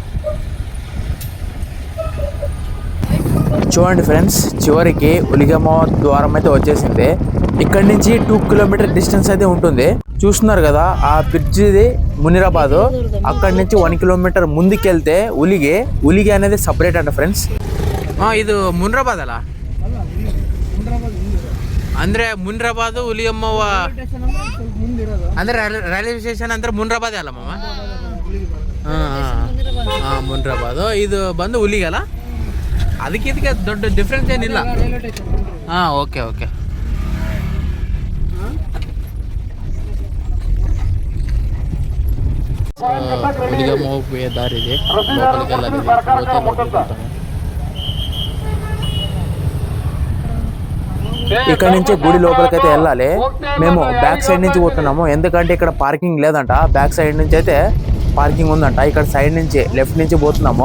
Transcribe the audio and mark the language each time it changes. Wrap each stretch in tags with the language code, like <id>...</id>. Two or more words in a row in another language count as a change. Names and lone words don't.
<te>చూడండి ఫ్రెండ్స్, చివరికి ఉలిగమ్మ ద్వారం అయితే వచ్చేసింది. ఇక్కడ నుంచి 2</te> <en>kilometer distance</en> <te>అయితే ఉంటుంది. చూస్తున్నారు కదా, ఆ బ్రిడ్జిది మునిరాబాద్. అక్కడి నుంచి 1 కిలోమీటర్ ముందుకెళ్తే ఉలిగి అనేది సపరేట్ అంట ఫ్రెండ్స్. ఇది మునిరాబాద్ అలా</te> <kn>ಅಂದ್ರೆ ಮುನ್ರಾಬಾದ್ ಉಲಿಯಮ್ಮ ಅಂದ್ರೆ ರೈಲ್ವೆ ಸ್ಟೇಷನ್ ಅಂದ್ರೆ ಮುನ್ರಾಬಾದ್ ಅಲ್ಲ ಮಾಮ. ಮುನ್ರಾಬಾದ್ ಇದು ಬಂದು ಉಲಿಗಲ್ಲ. ಅದಕ್ಕೆ ಇದಕ್ಕೆ ದೊಡ್ಡ ಡಿಫ್ರೆನ್ಸ್ ಏನಿಲ್ಲ.</kn> <en>okay okay.</en> <kn>ಉಲಿಗಮ್ಮ ಹೋಗುವ ದಾರಿ ಇದೆ.</kn> <te>ఇక్కడ నుంచి గుడి లోపలికైతే వెళ్ళాలి. మేము</te> <en>back side</en> <te>నుంచి పోతున్నాము, ఎందుకంటే ఇక్కడ పార్కింగ్ లేదంట.</te> <en>back side</en> <te>నుంచి అయితే పార్కింగ్ ఉందంట. ఇక్కడ సైడ్ నుంచి లెఫ్ట్ నుంచి పోతున్నాము.</te>